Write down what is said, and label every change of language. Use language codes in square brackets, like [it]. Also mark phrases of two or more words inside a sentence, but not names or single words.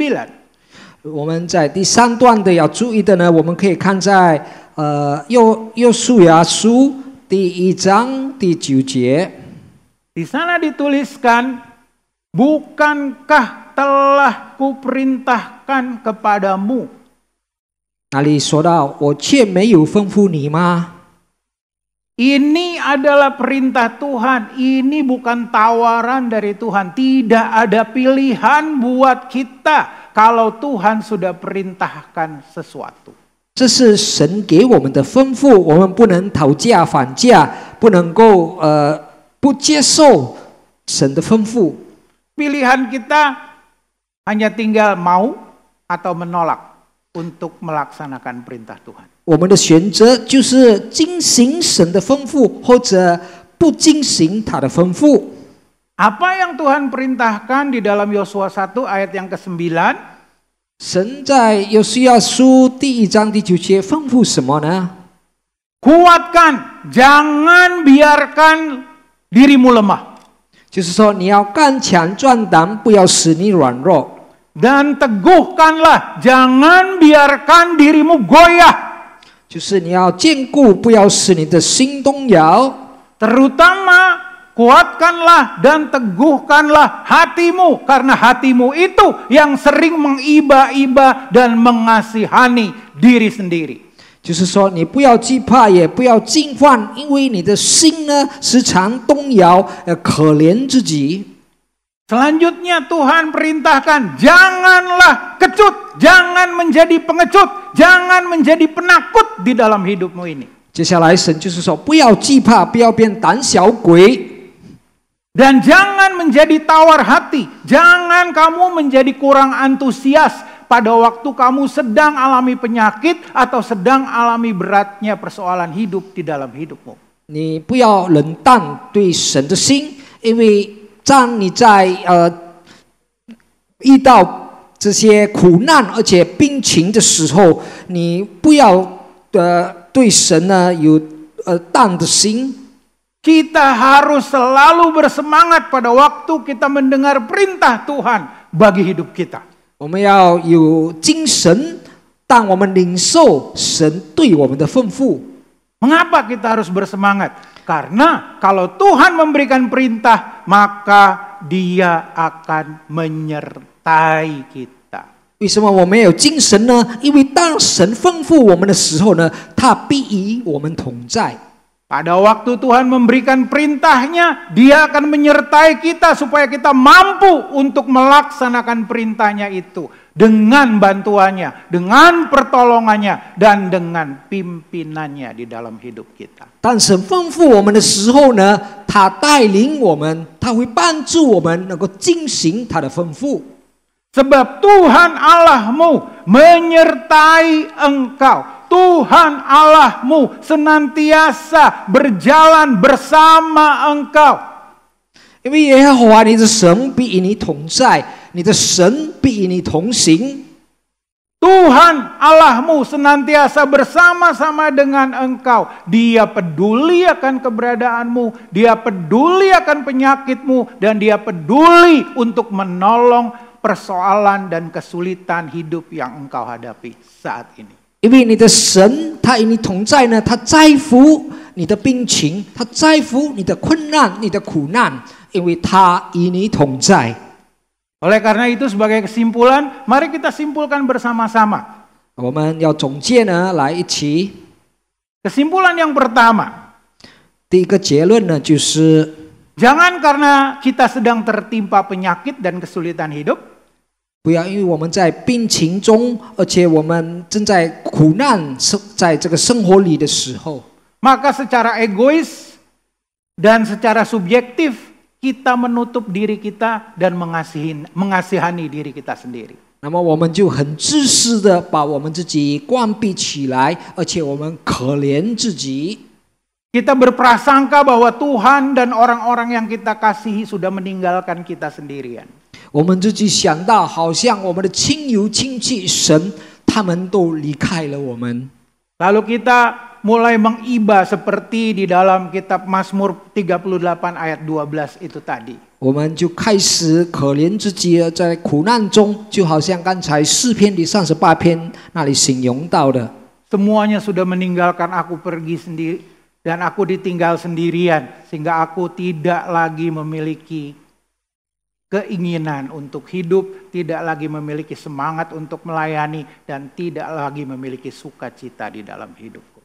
[zh] 我们在第3段的要注意的呢，我们可以看在约书亚书第1章第9节。 [id] Di sana dituliskan, bukankah telah kuperintahkan kepadamu? [zh] 那里说到我却没有吩咐你吗？ [id] Ini adalah perintah Tuhan, ini bukan tawaran dari Tuhan. Tidak ada pilihan buat kita kalau Tuhan sudah perintahkan sesuatu. [zh] 这是神给我们的吩咐，我们不能讨价还价，不能够不接受神的吩咐。 [id] Pilihan kita hanya tinggal mau atau menolak untuk melaksanakan perintah Tuhan. [zh] 我们的选择就是遵行神的吩咐，或者不遵行他的吩咐。 [id] Apa yang Tuhan perintahkan di dalam Yosua 1 ayat yang ke-9? [zh] 神在约书亚书第1章第9节吩咐什么呢？ [id] Kuatkan, jangan biarkan dirimu lemah. [zh] 就是说你要刚强壮胆，不要使你软弱。 [id] Dan teguhkanlah, jangan biarkan dirimu goyah. [zh] 就是你要坚固，不要使你的心动摇。 [id] Terutama kuatkanlah dan teguhkanlah hatimu, karena hatimu itu yang sering mengiba-iba dan mengasihani diri sendiri. [zh] 就是说，你不要惧怕，也不要惊慌，因为你的心呢时常动摇，可怜自己。 [id] Selanjutnya Tuhan perintahkan, janganlah kecut, jangan menjadi pengecut, jangan menjadi penakut di dalam hidupmu ini. [zh] 接下来神就是说，不要惧怕，不要变胆小鬼， [id] Dan jangan menjadi tawar hati, jangan kamu menjadi kurang antusias pada waktu kamu sedang alami penyakit atau sedang alami beratnya persoalan hidup di dalam hidupmu. [zh] 你不要冷淡对神的心，因为当你在遇到这些苦难而且病情的时候，你不要对神呢有淡的心。 [id] Kita harus selalu bersemangat pada waktu kita mendengar perintah Tuhan bagi hidup kita. [zh] 我们要有精神，当我们领受神对我们的吩咐。 [id] Mengapa kita harus bersemangat? Karena kalau Tuhan memberikan perintah, maka Dia akan menyertai kita. [zh] 为什么我们有精神呢？因为当神吩咐我们的时候呢，他必与我们同在。 [id] Pada waktu Tuhan memberikan perintahnya, Dia akan menyertai kita supaya kita mampu untuk melaksanakan perintahnya itu. Dengan bantuannya, dengan pertolongannya, dan dengan pimpinannya di dalam hidup kita. [zh] 当神吩咐我们的时候呢，他带领我们，他会帮助我们能够进行他的吩咐。 [id] Sebab Tuhan Allahmu menyertai engkau. Tuhan Allahmu senantiasa berjalan bersama engkau. [zh] 因为耶和华你的神必与你同在，你的神必与你同行。 [id] Tuhan Allahmu senantiasa bersama-sama dengan engkau. Dia peduli akan keberadaanmu, Dia peduli akan penyakitmu, dan Dia peduli untuk menolong persoalan dan kesulitan hidup yang engkau hadapi saat ini. [zh] 因为你的神他与你同在呢，他在乎你的病情，他在乎你的困难、你的苦难，因为他与你同在。 [id] Oleh karena itu sebagai kesimpulan, mari kita simpulkan bersama-sama. [zh] 我们要总结呢，来一起。 [id] Kesimpulan yang pertama, [zh] 第一个结论呢，就是 [id] jangan karena kita sedang tertimpa penyakit dan kesulitan hidup, [zh] 不要因为我们在病情中，而且我们正在苦难在这个生活里的时候， [id] maka secara egois dan secara subjektif kita menutup diri kita dan mengasihani diri kita sendiri. [zh] 那么我们就很自私的把我们自己关闭起来，而且我们可怜自己。 [id] Kita berprasangka bahwa Tuhan dan orang-orang yang kita kasihi sudah meninggalkan kita sendirian. [zh] 我们自己想到，好像我们的亲友亲戚神，他们都离开了我们。 [id] Lalu kita mulai mengiba seperti di dalam kitab Mazmur 38 ayat 12 itu tadi. [zh] 我们就开始可怜自己了，在苦难中，就好像刚才诗篇第38篇那里形容到的。 [id] Semuanya sudah meninggalkan aku pergi sendiri dan aku ditinggal sendirian sehingga aku tidak lagi memiliki keinginan untuk hidup, tidak lagi memiliki semangat untuk melayani, dan tidak lagi memiliki sukacita di dalam hidupku.